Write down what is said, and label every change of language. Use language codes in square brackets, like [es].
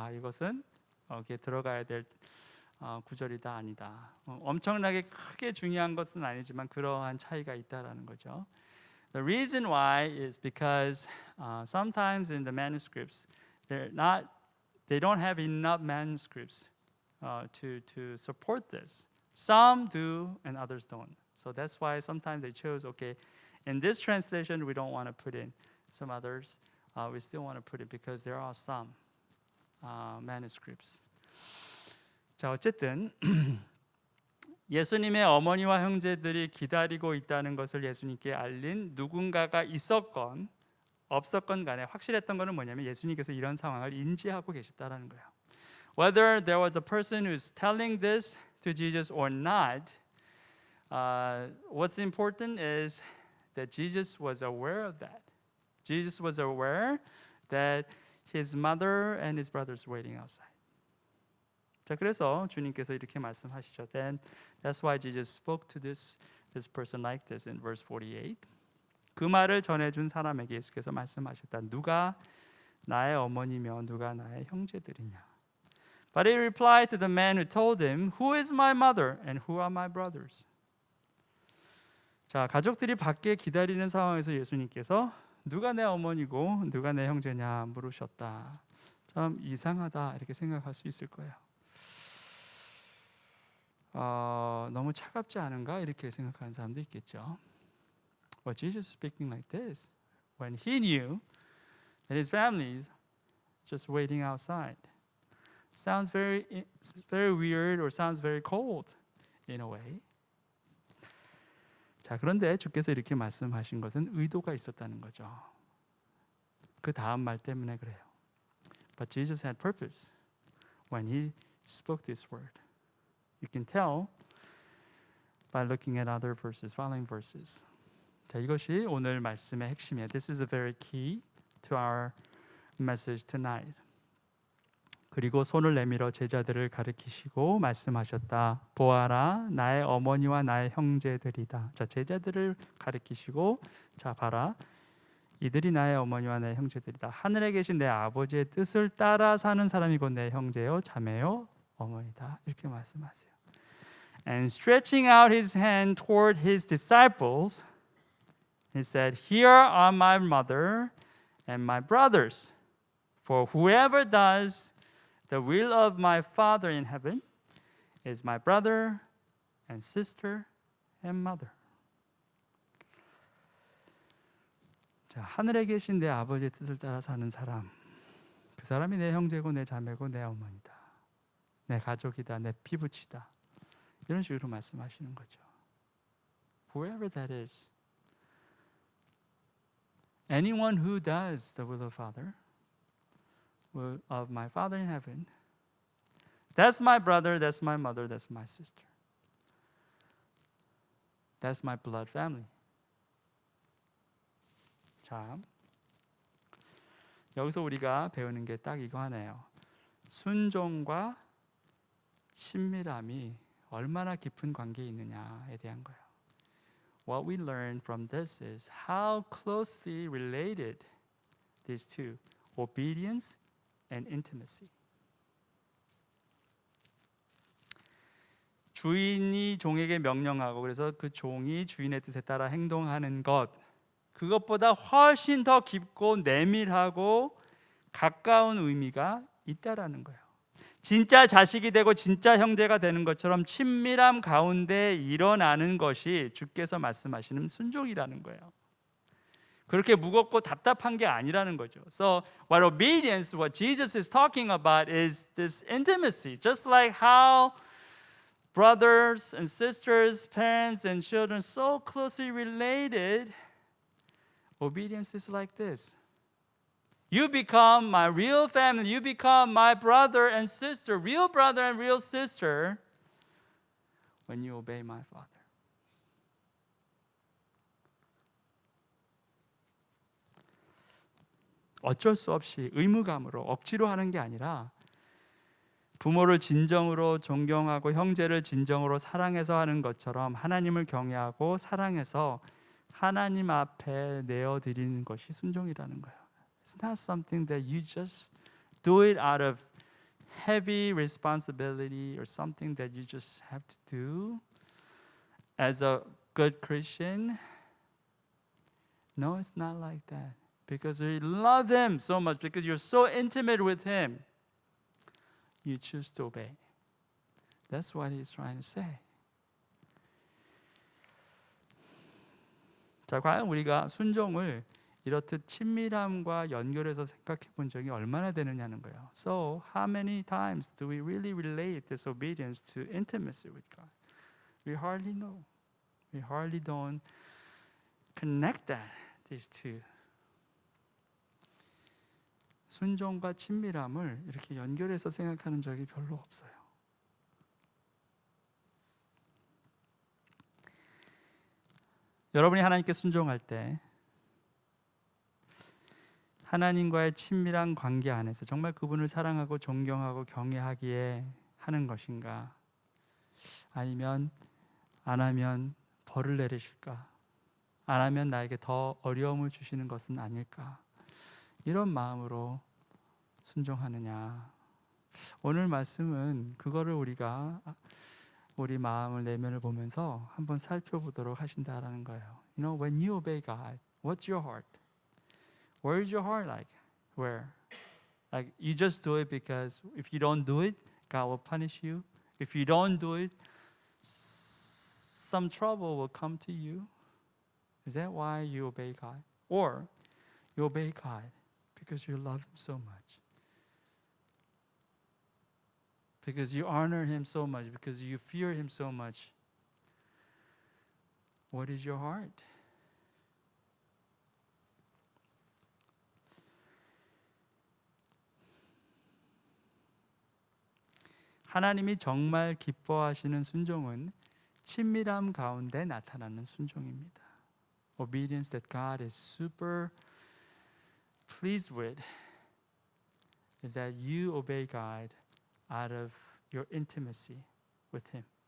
[ko] 이것은 여기에 들어가야 될 구절이다 아니다. 엄청나게 크게 중요한 것은 아니지만 그러한 차이가 있다라는 거죠. [en] The reason why is because sometimes in the manuscripts they don't have enough manuscripts to support this. Some do and others don't. So that's why sometimes they chose, okay, in this translation we don't want to put in. Some others we still want to put it because there are some manuscripts. [ko] 자, 어쨌든 예수님의 어머니와 형제들이 기다리고 있다는 것을 예수님께 알린 누군가가 있었건 없었건 간에 확실했던 것은 뭐냐면 예수님께서 이런 상황을 인지하고 계셨다라는 거예요. [en] Whether there was a person who's telling this to Jesus or not, what's important is that Jesus was aware of that. Jesus was aware that his mother and his brothers were waiting outside. [ko] 자, 그래서 주님께서 이렇게 말씀하시죠. [en] Then that's why Jesus spoke to this person like this in verse 48. [ko] 그 말을 전해준 사람에게 예수께서 말씀하셨다. 누가 나의 어머니며 누가 나의 형제들이냐. [en] But he replied to the man who told him, Who is my mother and who are my brothers? [ko] 자, 가족들이 밖에 기다리는 상황에서 예수님께서 누가 내 어머니고 누가 내 형제냐 물으셨다. 참 이상하다 이렇게 생각할 수 있을 거예요. 너무 차갑지 않은가 이렇게 생각하는 사람도 있겠죠. [en] But Jesus speaking like this when he knew that his family is just waiting outside. Sounds very weird or sounds very cold in a way. [ko] 자, 그런데 주께서 이렇게 말씀하신 것은 의도가 있었다는 거죠. 그 다음 말 때문에 그래요. [en] But Jesus had purpose when he spoke this word. You can tell by looking at other verses, following verses. [ko] 자, 이것이 오늘 말씀의 핵심이에요. [en] This is a very key to our message tonight. [ko] 그리고 손을 내밀어 제자들을 가리키시고 말씀하셨다. 보아라, 나의 어머니와 나의 형제들이다. 자, 제자들을 가리키시고 자, 봐라. 이들이 나의 어머니와 나의 형제들이다. 하늘에 계신 내 아버지의 뜻을 따라 사는 사람이 곧 내 형제요, 자매요, 어머니다. 이렇게 말씀하세요. [en] And stretching out his hand toward his disciples, he said, Here are my mother and my brothers. For whoever does the will of my Father in heaven is my brother and sister and mother. [ko] 자, 하늘에 계신 내 아버지의 뜻을 따라 사는 사람, 그 사람이 내 형제고 내 자매고 내 어머니다, 내 가족이다, 내 피부치다. 이런 식으로 말씀하시는 거죠. [en] Whoever that is, anyone who does the will of Father, of my Father in heaven, that's my brother, that's my mother, that's my sister. That's my blood family. [ko] 자, 여기서 우리가 배우는 게 딱 이거 하네요. 순종과 친밀함이 얼마나 깊은 관계에 있느냐에 대한 거예요. [en] What we learn from this is how closely related these two, obedience and intimacy. [ko] 주인이 종에게 명령하고 그래서 그 종이 주인의 뜻에 따라 행동하는 것, 그것보다 훨씬 더 깊고 내밀하고 가까운 의미가 있다라는 거예요. 진짜 자식이 되고 진짜 형제가 되는 것처럼 친밀함 가운데 일어나는 것이 주께서 말씀하시는 순종이라는 거예요. 그렇게 무겁고 답답한 게 아니라는 거죠. [en] So what obedience, what Jesus is talking about is this intimacy. Just like how brothers and sisters, parents and children so closely related, obedience is like this. You become my real family. You become my brother and sister, real brother and real sister, when you obey my Father. [ko] 어쩔 수 없이 의무감으로 억지로 하는 게 아니라 부모를 진정으로 존경하고 형제를 진정으로 사랑해서 하는 것처럼 하나님을 경외하고 사랑해서 하나님 앞에 내어드리는 것이 순종이라는 거예요. [en] It's not something that you just do it out of heavy responsibility or something that you just have to do as a good Christian. No, it's not like that. Because you love Him so much, because you're so intimate with Him, you choose to obey. That's what He's trying to say. [ko] 자, 과연 우리가 순종을 이렇듯 친밀함과 연결해서 생각해 본 적이 얼마나 되느냐는 거예요. [en] So, how many times do we really relate this obedience to intimacy with God? We hardly know. We hardly don't connect these two. [ko] 순종과 친밀함을 이렇게 연결해서 생각하는 적이 별로 없어요. 여러분이 하나님께 순종할 때 하나님과의 친밀한 관계 안에서 정말 그분을 사랑하고 존경하고 경외하기에 하는 것인가? 아니면 안 하면 벌을 내리실까? 안 하면 나에게 더 어려움을 주시는 것은 아닐까? 이런 마음으로 순종하느냐? 오늘 말씀은 그거를 우리가 우리 마음을 내면을 보면서 한번 살펴보도록 하신다라는 거예요. [en] You know, when you obey God, what's your heart? Where is your heart like? Where? Like you just do it because if you don't do it, God will punish you. If you don't do it, some trouble will come to you. Is that why you obey God? Or you obey God because you love Him so much? Because you honor Him so much, because you fear Him so much. What is your heart? [ko] 하나님이 정말 기뻐하시는 순종은 친밀함 가운데 나타나는 순종입니다. [en] Obedience that God is super pleased with is that you obey God out of your intimacy with Him.